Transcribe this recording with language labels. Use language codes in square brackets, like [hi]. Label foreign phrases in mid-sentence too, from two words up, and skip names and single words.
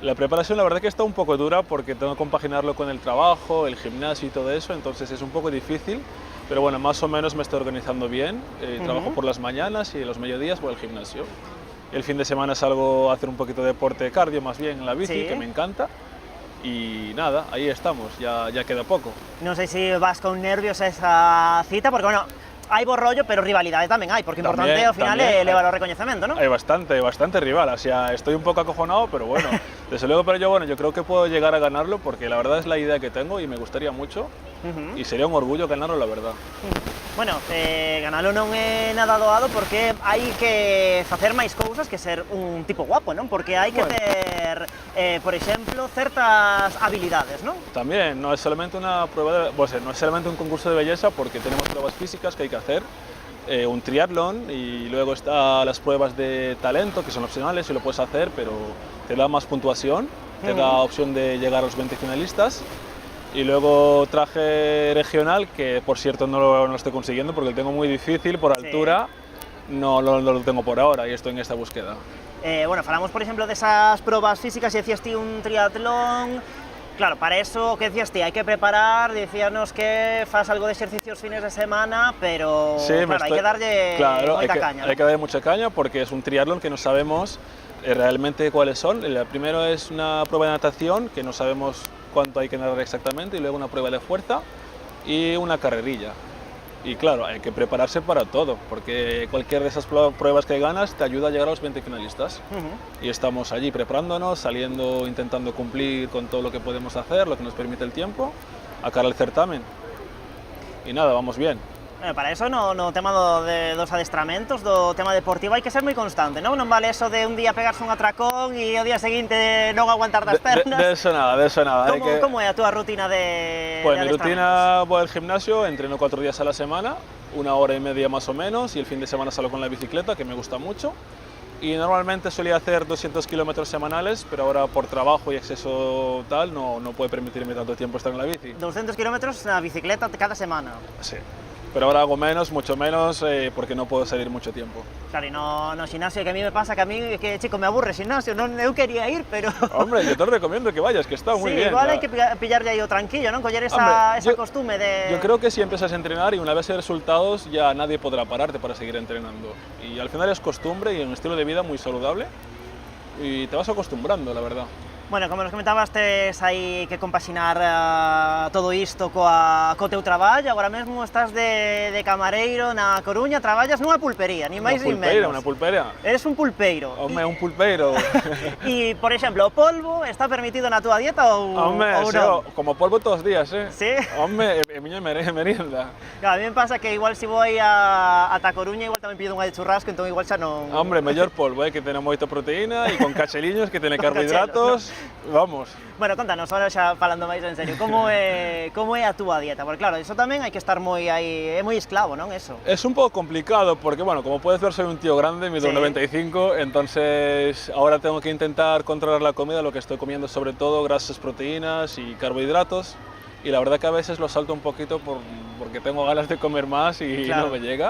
[es] La preparación la verdad que está un poco dura porque tengo que compaginarlo con el trabajo, el gimnasio y todo eso, entonces es un poco difícil, pero bueno, más o menos me estoy organizando bien. Trabajo por las mañanas y los mediodías voy al gimnasio. El fin de semana salgo a hacer un poquito de deporte de cardio, más bien en la bici, Sí. que me encanta. Y nada, ahí estamos, ya queda poco. [gl] Non sei se vas con nervios a esa cita, porque, bueno, hai bo rollo, pero rivalidade tamén hai, porque o importante [es] También, [gl] ao final [es] también. [gl] é levar o recoñecemento, ¿no? [es] Hay bastante rival, o sea, estoy un poco acojonado, pero bueno, desde luego, pero yo creo que puedo llegar a ganarlo porque la verdad es la idea que tengo y me gustaría mucho y sería un orgullo ganarlo, la verdad. [gl] Bueno, ganalo non é nada doado porque hai que facer máis cousas que ser un tipo guapo, non? Porque hai que ter, por exemplo, certas habilidades, non? [es] También no es solamente una prueba, no es solamente un concurso de belleza porque tenemos pruebas físicas que hay que hacer, un triatlón y luego está las pruebas de talento que son opcionales si lo puedes hacer, pero te da más puntuación, te da opción de llegar a los 20 finalistas. Y luego traje regional, que por cierto no lo estoy consiguiendo porque lo tengo muy difícil por altura, no lo tengo por ahora y estoy en esta búsqueda. [gl] Bueno, falamos, por exemplo, desas probas físicas e decías ti un triatlón. Claro, para eso, que decías ti, hai que preparar, decíanos que fas algo de exercicios fines de semana, pero Sí, claro, hai que darlle moita caña. [es] Hay que darle mucha caña porque es un triatlón que no sabemos realmente cuáles son. El primero es una prueba de natación que no sabemos cuánto hay que nadar exactamente y luego una prueba de fuerza y una carrerilla. Y claro, hay que prepararse para todo, porque cualquier de esas pruebas que ganas te ayuda a llegar a los 20 finalistas. Y estamos allí preparándonos, saliendo, intentando cumplir con todo lo que podemos hacer, lo que nos permite el tiempo, a cara al certamen. Y nada, vamos bien. [gl] Bueno, para eso no tema dos adestramentos, do tema deportivo hai que ser moi constante, non? Non vale eso de un día pegarse un atracón e o día seguinte non aguantar das pernas. [es] De eso nada, de eso nada. [gl] Como é a túa rutina de [es] Pues mi [gl] adestramentos? [es] rutina, voy al gimnasio, entreno 4 días a la semana, 1 hora y media más o menos, y el fin de semana salgo con la bicicleta, que me gusta mucho. Y normalmente solía hacer 200 kilómetros semanales, pero ahora por trabajo y exceso tal no puede permitirme tanto tiempo estar en la bici. [gl] 200 kilómetros na bicicleta cada semana. [es] Sí. Pero ahora hago menos, mucho menos, porque no puedo salir mucho tiempo. [gl] Claro, e no xinasio, que a mí me pasa que a mí, que chico, me aburre xinasio, non, eu quería ir, pero... [es] Hombre, yo te lo recomiendo que vayas, que está muy [gl] Sí, [es] bien. [gl] igual hai que pillarlle aí o tranquillo, non? Coller esa costume de... [es] Yo creo que si empiezas a entrenar y una vez hay resultados ya nadie podrá pararte para seguir entrenando. Y al final es costumbre y un estilo de vida muy saludable y te vas acostumbrando, la verdad. [gl] Bueno, como nos comentabas, tes aí que compaxinar todo isto co teu traballo, agora mesmo estás de camareiro na Coruña, traballas nunha pulpería, ni máis ni menos. [es] Una pulpeira. Eres un pulpeiro. Hombre, un pulpeiro. [gl] E, por exemplo, o polvo está permitido na túa dieta ou [es] Hombre, [gl] ou [es] sí, [gl] non? [es] como polvo todos los días, ¿eh? [gl] Sí? [es] Hombre, es miña merienda. [gl] Claro, a mí me pasa que igual se vou ata Coruña, igual tamén pido unha de churrasco, entón igual xa non... Hombre, mellor polvo, que ten moita proteína e con cacheliños, que ten carbohidratos. Vamos. Bueno, contanos, ahora xa falando máis en serio, como é a túa dieta? Porque claro, eso tamén hai que estar moi aí, é moi esclavo, non, eso? [es] Es un poco complicado porque, bueno, como puedes ver, soy un tío grande, mido 95, entonces ahora tengo que intentar controlar la comida, lo que estoy comiendo sobre todo, grasas, proteínas y carbohidratos, y la verdad que a veces lo salto un poquito porque tengo ganas de comer más y no me llega.